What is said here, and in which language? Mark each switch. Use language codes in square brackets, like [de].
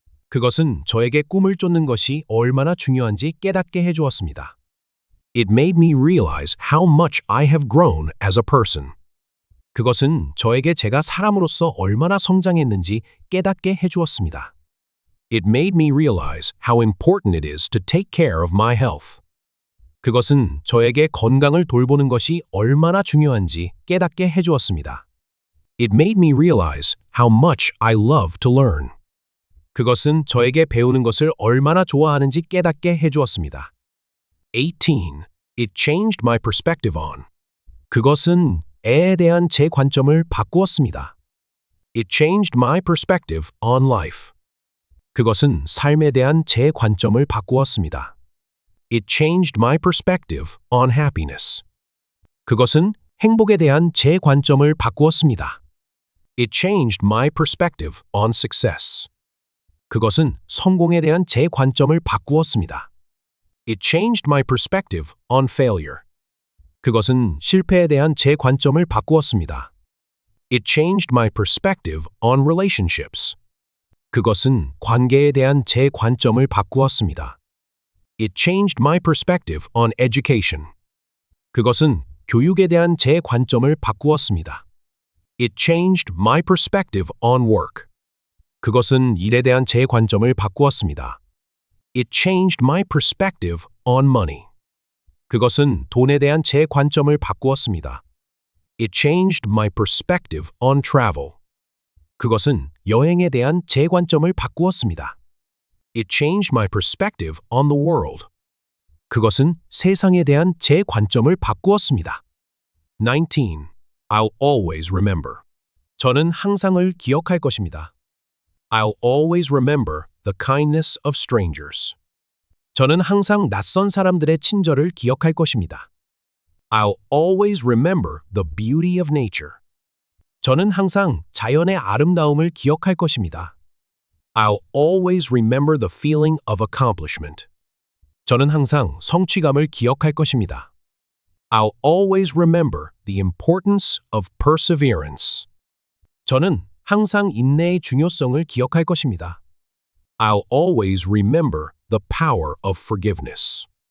[ko] 그것은 저에게 꿈을 쫓는 것이 얼마나 중요한지 깨닫게 해주었습니다. [en] It made me realize how much I have grown as a person. [ko] 그것은 저에게 제가 사람으로서 얼마나 성장했는지 깨닫게 해주었습니다. [en] It made me realize how important it is to take care of my health. [ko] 그것은 저에게 건강을 돌보는 것이 얼마나 중요한지 깨닫게 해주었습니다. [en] It made me realize how much I love to learn. [ko] 그것은 저에게 배우는 것을 얼마나 좋아하는지 깨닫게 해주었습니다. 18. [en] It changed my perspective on. [ko] 그것은 애에 대한 제 관점을 바꾸었습니다. [en] It changed my perspective on life. [ko] 그것은 삶에 대한 제 관점을 바꾸었습니다. [en] It changed my perspective on happiness. [ko] 그것은 행복에 대한 제 관점을 바꾸었습니다. [en] It changed my perspective on success. [ko] 그것은 성공에 대한 제 관점을 바꾸었습니다. [en] It changed my perspective on failure. [ko] 그것은 실패에 대한 제 관점을 바꾸었습니다. [en] It changed my perspective on relationships. [ko] 그것은 관계에 대한 제 관점을 바꾸었습니다. [en] It changed my perspective on education. [ko] 그것은 교육에 대한 제 관점을 바꾸었습니다. [en] It changed my perspective on work. [ko] 그것은 일에 대한 제 관점을 바꾸었습니다. [en] It changed my perspective on money. [ko] 그것은 돈에 대한 제 관점을 바꾸었습니다. [en] It changed my perspective on travel. [ko] 그것은 여행에 대한 제 관점을 바꾸었습니다. [en] It changed my perspective on the world. [ko] 그것은 세상에 대한 제 관점을 바꾸었습니다. [en] 19. I'll always remember. [ko] 저는 항상을 기억할 것입니다. [en] I'll always remember the kindness of strangers. [ko] 저는 항상 낯선 사람들의 친절을 기억할 것입니다. [en] I'll always remember the beauty of nature. [ko] 저는 항상 자연의 아름다움을 기억할 것입니다. [en] I'll always remember the feeling of accomplishment. [ko] 저는 항상 성취감을 기억할 것입니다. [en] I'll always remember the importance of perseverance. [ko] 저는 항상 인내의 중요성을 기억할 것입니다. [en] I'll always remember the power of forgiveness.